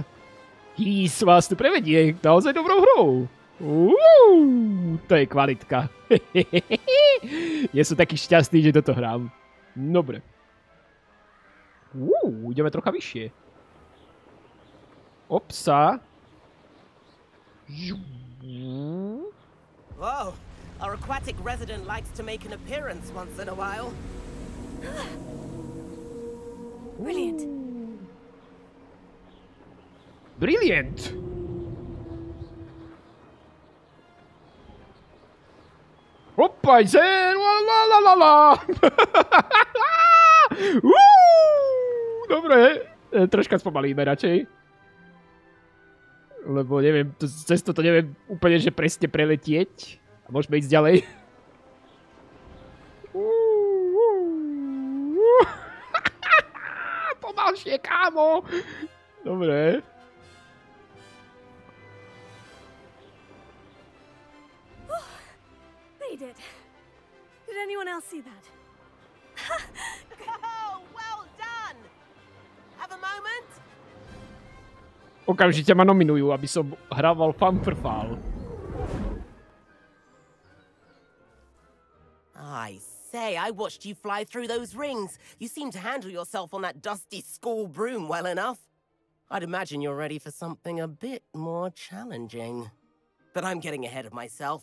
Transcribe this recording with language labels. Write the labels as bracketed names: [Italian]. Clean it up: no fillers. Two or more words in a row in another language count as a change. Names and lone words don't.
[Slovak] Hees vás tu prevedie naozaj dobrou hrou. To je kvalitka. Ja som taký šťastný, že toto hrám. Dobre. Ideme trocha vyššie. Opsa. [English] Whoa, our aquatic resident likes to make an appearance once in a while. Brilliant. Brilliant. Hoppa, zen, la la la la. [Slovak] Dobre, troška spomalíme radšej. Lebo neviem, cez toto neviem úplne, že presne preletieť. A môžeme ísť ďalej. Pomalšie, kámo. Dobre. [English] Made it. Did anyone else see that? Oh, well done! Have a moment? [Slovak] Okamžite ma nominujú, aby som hrával fanfrfál. [English] I say, I watched you fly through those rings. You seem to handle yourself on that dusty school broom well enough. I'd imagine you're ready for something a bit more challenging. But I'm getting ahead of myself.